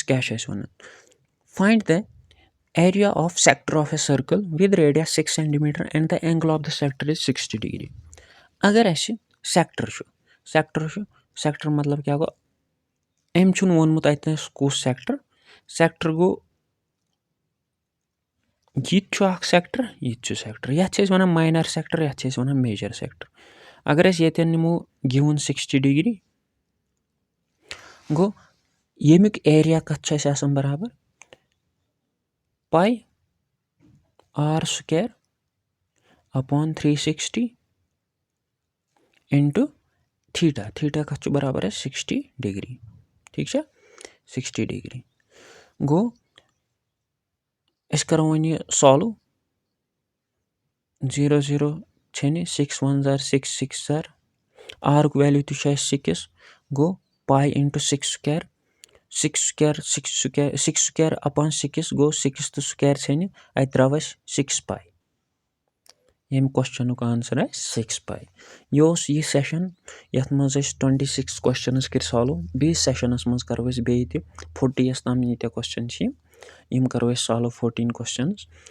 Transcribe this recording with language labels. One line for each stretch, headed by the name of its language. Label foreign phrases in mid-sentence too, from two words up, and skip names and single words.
English: کیٛاہ چھُ اَسہِ وَنان Find the area of sector of a circle with radius 6 centimeter and the angle of the sector is 60 degree.
Kashmiri: اگر اَسہِ سٮ۪کٹر مطلب کیٛاہ گوٚو أمۍ چھُنہٕ ووٚنمُت اَتنَس کُس سٮ۪کٹر گوٚو یہِ تہِ چھُ اکھ سٮ۪کٹر یہِ تہِ چھُ سٮ۪کٹر یَتھ چھِ أسۍ وَنان ماینر سٮ۪کٹر یَتھ چھِ أسۍ وَنان میجر سٮ۪کٹر اگر أسۍ ییٚتٮ۪ن نِمو گِوُن 60 ڈِگری گوٚو ییٚمیُک ایریا کَتھ چھُ اَسہِ آسان برابر πr² / 360 × θ کَتھ چھُ برابر اَسہِ 60 ڈِگری ٹھیٖک چھا 60 ڈِگری گوٚو أسۍ کَرو وۄنۍ یہِ سالوٗ 0 0 ژھیٚنہِ 6 1 * 6 6 * r یُک ویلیوٗ تہِ چھُ اَسہِ 6 گوٚو π × 6² 6² / 6 گوٚو 6 تہٕ سُکیر ژھیٚنہِ اَتہِ درٛاو اَسہِ 6π ییٚمہِ کوسچنُک آنسر آسہِ 6π یہِ اوس یہِ سیشن یَتھ منٛز أسۍ 26 کوسچنٕز کٔرۍ سالوٗ بیٚیِس سیشنَس منٛز کَرو أسۍ بیٚیہِ تہِ 40 یَس تام ییٖتیٛاہ کوسچن چھِ یِم کَرو أسۍ سالوٗ 14 کوسچنٕز